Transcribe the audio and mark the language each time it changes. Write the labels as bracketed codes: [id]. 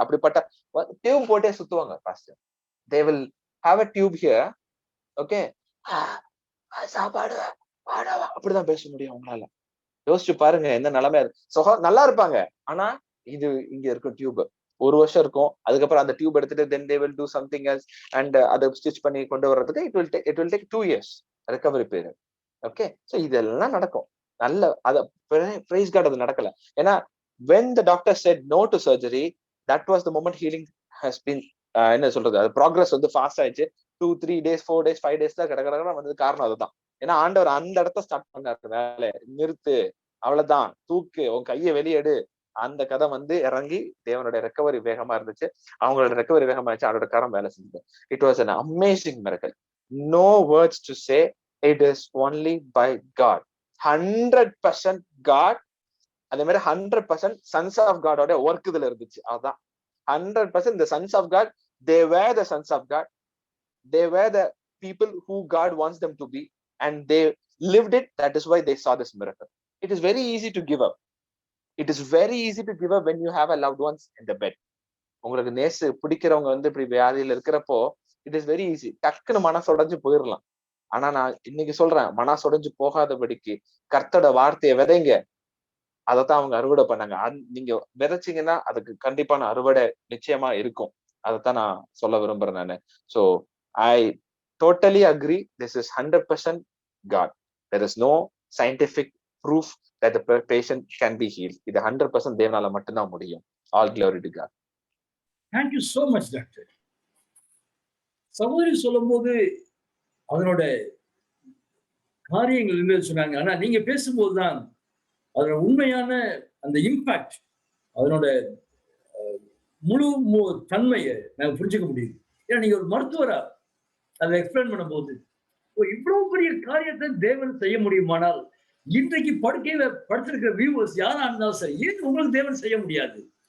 [ta] அப்படிப்பட்ட டியூப் போட்டே சுத்துவாங்க pastor. [en] they will have a tube here. [ta] Okay சாப்பாடு அப்படிதான் பேச முடியும் அவங்களால. யோசிச்சு பாருங்க என்ன நிலைமை. நல்லா இருப்பாங்க. ஆனா இது இங்க இருக்கும் டியூப் 1 வருஷம் இருக்கும். அதுக்கப்புறம் அந்த டியூப் எடுத்துட்டு [en] then they will do something else and [ta] அதை ஸ்டிச் பண்ணி கொண்டு வர்றதுக்கு [en] it will take 2 years recovery period. [ta] Okay so இதெல்லாம் நடக்கும். நல்ல அத பிரைஸ் காட் அது நடக்கல. ஏன்னா [en] when the doctor said no to surgery, that was the moment healing has been [ta] என்ன சொல்றது, அது ப்ராக்ரஸ் வந்து ஃபாஸ்ட் ஆயிடுச்சு. [en] 2-3 days 4 days 5 days [ta] தான் கடகடகட வந்தது. காரணம் அதுதான். ஏன்னா ஆண்டவர் அந்த இடத்த ஸ்டார்ட் பண்ணாரு, வேலை நிறுத்து, அவ்வளவுதான், தூக்கு, உன் கையை வெளியெடு. அந்த கதை வந்து இறங்கி தேவனுடைய ரெக்கவரி வேகமா இருந்துச்சு. அவங்களோட ரெக்கவரி வேகமா இருந்துச்சு. அவரோட கரம் வேலை செஞ்சது. [en] It was an amazing miracle. No words to say. It is only by God. 100% God. [ta] அதே மாதிரி 100% [en] sons of God [ta] ஓட ஒர்க் இதுல இருந்துச்சு. அதான் [en] 100% the sons of God, they were the sons of God. They were the people who God wants them to be, and they lived it. That is why they saw this miracle. It is very easy to give up. It is very easy to give up when you have a loved ones in the bed. [ta] உங்களுக்கு நேசு பிடிக்கிறவங்க வந்து இப்படி வியாதியில இருக்கிறப்போ [en] it is very easy, [ta] டக்குன்னு மனசு உடைஞ்சு போயிடலாம். ஆனா நான் இன்னைக்கு சொல்றேன், மனசு உடைஞ்சு போகாதபடிக்கு கர்த்தரோட வார்த்தையை விதைங்க. அதைத்தான் அவங்க அறுவடை பண்ணாங்க. நீங்க விதைச்சீங்கன்னா அதுக்கு கண்டிப்பான அறுவடை நிச்சயமா இருக்கும். அதைத்தான் நான் சொல்ல விரும்புறேன் நானு. So [en] I totally agree. This is 100% God. There is no scientific proof that the patient can be healed. [ta] இது 100% தேவனால மட்டும்தான் முடியும். [en] All glory to God. Thank you so much, doctor. [ta] சகோதரி சொல்லும்போது அதனோட காரியங்கள் இல்லைன்னு சொன்னாங்க. ஆனா நீங்க பேசும்போதுதான் அதோட உண்மையான அந்த இம்பாக்ட், அதனோட முழு தன்மையை நாங்க புரிஞ்சுக்க முடியுது. ஏன்னா நீங்க ஒரு மருத்துவரா அதை எக்ஸ்பிளைன் பண்ணும்போது இவ்வளவு பெரிய காரியத்தை தேவன் செய்ய முடியுமானால் இன்றைக்கு படுக்கையில படுத்திருக்கிற வியூவர்ஸ் யாரா இருந்தாலும் சரி, ஏன் உங்களுக்கு தேவன் செய்ய முடியாது?